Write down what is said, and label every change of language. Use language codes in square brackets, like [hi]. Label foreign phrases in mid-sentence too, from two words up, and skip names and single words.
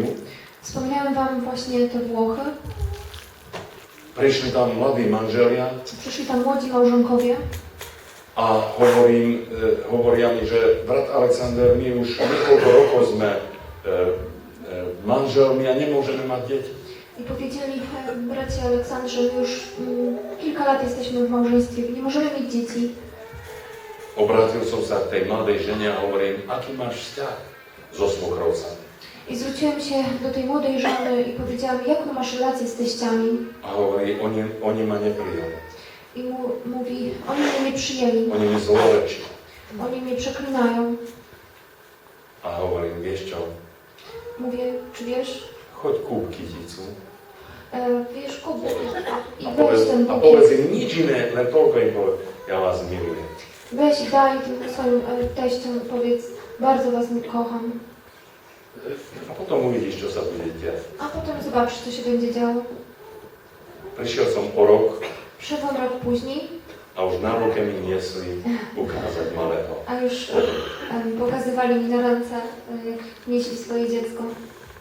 [pl] Wspomniałem Wam właśnie te Włochy. [sk] Prišli tam mladí manželia [pl] Przyszli tam młodzi małżonkowie [sk] a hovoria mi, že brat Alexander, my už niekoľko rokov sme manželmi a nemôžeme mať deti. [pl] i powiedzieli, bracie Aleksandrze, my już kilka lat jesteśmy w małżeństwie, nie możemy mieć dzieci. [sk] Obrátil som sa k tej mladej žene a hovorím, aký máš vzťah so svokrovcami? [pl] I zwróciłem się do tej młodej żony i powiedziałam, jaką masz relację z teściami? [sk] A hovorí, oni ma neprijali. [pl] I mówi, oni mnie nie przyjęli, [sk] Oni mi zlorečia. [pl] oni mnie przeklinają. [sk] A hovorím, vieš čo, [pl] Mówię, czy wiesz, [sk] choď kúp kyticu [pl] wiesz, kup i [sk] a [pl] weź ten [sk] povedz [pl] bukiet, [sk] im nič iné, len toľko im povedz, ja vás milujem. [pl] weź i daj tym swoim teściom, powiedz, bardzo was kocham. [sk] A potom uvidíš, čo sa bude diať. [pl] A potem zobaczysz, co się będzie działo. [sk] Prišiel som o rok [pl] Przyszedłem rok później, [sk] a už na ruke mi niesli ukázať malého. [pl] a już pokazywali mi na ręce, jak nieśli swoje dziecko.